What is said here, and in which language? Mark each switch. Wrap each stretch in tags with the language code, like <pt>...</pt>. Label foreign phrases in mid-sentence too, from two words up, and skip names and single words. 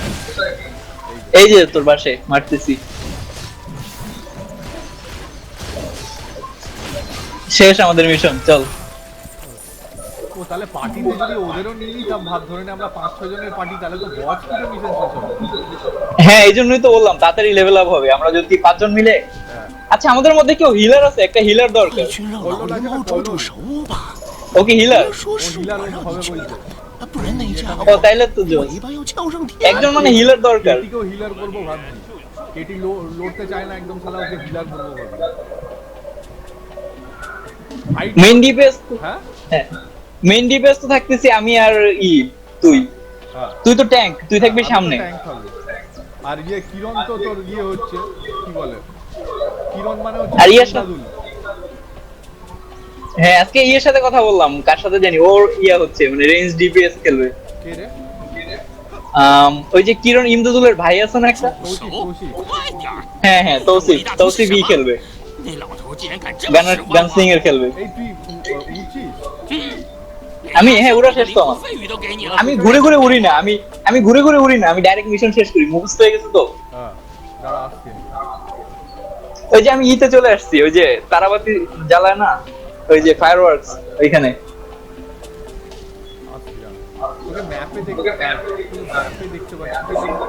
<bn>এই যে তোর পাশে মারতেছি। শেষ আমাদের মিশন, চল। ও তাহলে পার্টিতে যদি ওদেরও নিয়ে নিতাম ভাব ধরে নে আমরা 5-6 জনের পার্টি তাহলে তো বস করে মিশন শেষ হবে। হ্যাঁ এই জন্যই তো বললাম তাড়াতাড়ি</bn> <en>level up</en> <bn>হবে আমরা যদি 5 জন মিলে। হ্যাঁ আচ্ছা আমাদের মধ্যে কেউ হিলার আছে? একটা হিলার দরকার।</bn> <zh>去让老灵猫抓住手吧，</zh> <en>okay healer,</en> <zh>说</zh> <bn>ও</bn> <zh>是</zh> <bn>হিলার</bn> <zh>我</zh> <bn>হবে</bn> <zh>让你去</zh> <bn>বলছে।</bn> <zh>的，不然那家</zh> <bn>ও</bn> <zh>伙</zh> <bn>তাইলে তো জোস।</bn> <zh>尾巴要翘上天。</zh> <bn>একজন মানে হিলার দরকার। কেটিকেও হিলার করবো ভাবছি। কেটি লড়তে চায় না একদম শালা ওকে হিলার করবো ভাবছি। Fight-</bn> <en>main DPS,</en> <bn>হ্যাঁ হ্যাঁ</bn> <en>main DPS</en> <bn>তো থাকতেছি আমি আর ই তুই। হ্যাঁ তুই তো ট্যাঙ্ক, তুই থাকবি সামনে। ট্যাঙ্ক থাকবে। আর ইয়ে কিরণ তো তোর ইয়ে হচ্ছে কি বলে কিরণ মানে হচ্ছে আর ইয়ার সাথে- দাদুল। হ্যাঁ আজকে ইয়ের সাথে কথা বললাম, কার সাথে জানি, ওর ইয়া হচ্ছে মানে</bn> <en>range DPS</en> <bn>খেলবে। কে রে? ওই যে কিরণ ইমদাদুলের ভাই আছে না একটা? কৌশিক কৌশিক।</bn> <zh>快点儿！</zh> <bn>হ্যাঁ হ্যাঁ তৌসিফ, তৌসিফ ই খেলবে,</bn> <zh>那老头竟然敢这么</zh> <bn>গানার</bn> <zh>使</zh> <bn>গান</bn> <zh>唤</zh> <bn>সিং এর খেলবে। এই তুই উঠছিস? আমি হ্যাঁ উড়া শেষ তো</bn> <zh>灵</zh> <bn>আমার।</bn> <zh>魂费语都给你了。</zh> <bn>আমি ঘুরে ঘুরে উড়ি না, আমি ঘুরে ঘুরে উড়ি না, আমি</bn> <en>direct mission</en> <bn>শেষ করি, মুখস্থ হয়ে গেছে তো। হ্যাঁ দাঁড়া আসছি। ওই যে আমি ইতে চলে আসছি, ওই যে তারাবাতি জ্বালায় না, ওই যে ফায়ারওয়ার্কস ওইখানে। আসছি দাঁড়া। তোকে ম্যাপে দেখতে পাচ্ছি।</bn>